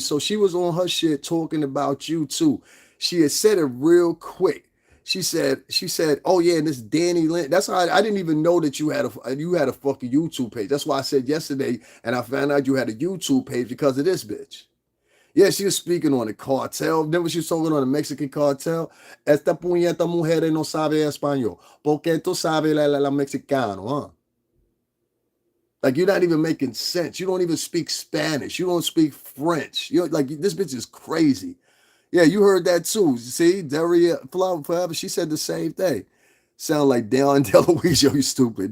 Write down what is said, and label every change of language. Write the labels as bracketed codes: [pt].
[en] So she was on her shit talking about you too. She had said it real quick. She said, "Oh yeah, and this Danny Lynn." That's how I didn't even know that you had a fucking YouTube page. That's why I said yesterday, and I found out you had a YouTube page because of this bitch. Yeah, she was speaking on the cartel. Remember she was talking on the Mexican cartel? [es] Esta puñeta mujer no sabe español. Porque tú sabes la mexicano, huh? [en] Like you're not even making sense. You don't even speak Spanish. You don't speak French. You're like this bitch is crazy. Yeah, you heard that too. See, Daria Forever, she said the same thing. Sound like Dale DeLuise, you stupid.